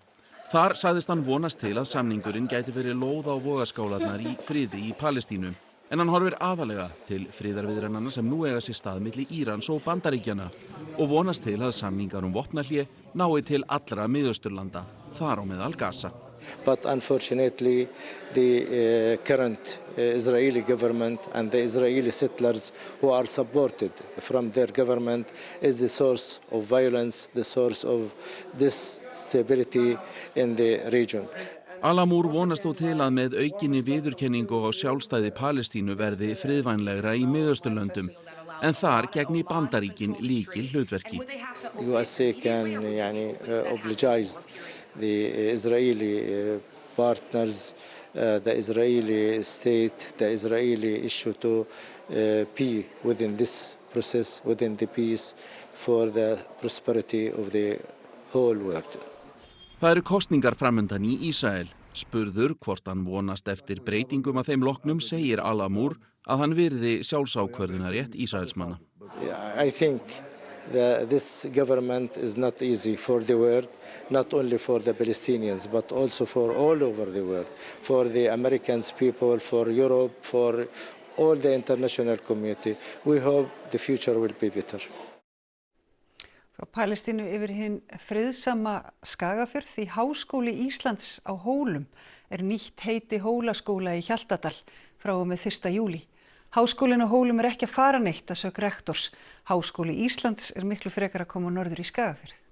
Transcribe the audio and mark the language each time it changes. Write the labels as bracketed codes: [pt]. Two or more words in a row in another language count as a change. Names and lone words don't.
[is] Þar sagðist hann vonast til að samningurinn gæti verið lóð á vogarskálarnar í friði í Palestínu. En hann horfir aðalega til friðarviðræðnanna sem nú eiga sér stað milli Írans og Bandaríkjanna og vonast til að samningar vopnahlé nái til allra Miðausturlanda, þar á meðal Gaza. [en] But unfortunately, the current Israeli government and the Israeli settlers who are supported from their government is the source of violence, the source of instability in the region. [is] Al-Amour vonast þó til að með aukinni viðurkenningu á sjálfstæði Palestínu verði friðvænlegra í Miðausturlöndum, en þar gegni Bandaríkin lykil hlutverki. [en] USA can oblige the Israeli partners, the Israeli state, the Israeli issue to be within this process, within the peace for the prosperity of the whole world. [is] Það eru kosningar framundan í Ísrael. Spurður hvort hann vonast eftir breytingum að þeim loknum segir Al-Amour að hann virði sjálfsákvörðunarrétt Ísraelsmanna. [en] I think that this government is not easy for the world, not only for the Palestinians, but also for all over the world, for the American people, for Europe, for all the international community. We hope the future will be better. [is] Frá Palestínu yfir hinn friðsama Skagafjörð því Háskóli Íslands á Hólum nýtt heiti Hólaskóla í Hjaltadal frá og með 1. júlí. Háskólinn á Hólum ekki að fara neitt að sögn rektors. Háskóli Íslands miklu frekar að koma norður í Skagafjörð.